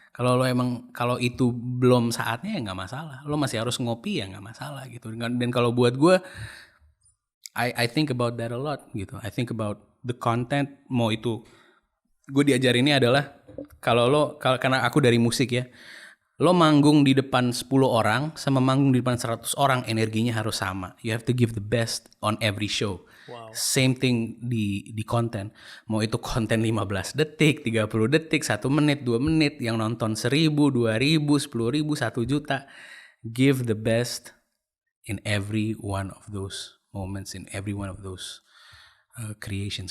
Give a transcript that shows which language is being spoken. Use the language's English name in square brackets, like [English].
[Indonesian] Kalau itu belum saatnya ya nggak masalah. Lo masih harus ngopi ya nggak masalah gitu. Dan kalau buat gue, [English] I think about that a lot [Indonesian] gitu. [English] I think about the content. [Indonesian] Mau itu gue diajarinnya adalah karena aku dari musik ya. Lo manggung di depan 10 orang sama manggung di depan 100 orang energinya harus sama. [English] You have to give the best on every show. Wow. Same thing [Indonesian] di konten. Mau itu konten 15 detik, 30 detik, 1 menit, 2 menit, yang nonton 1000, 2000, 10.000, 1 juta. [English] Give the best in every one of those moments, in every one of those creations.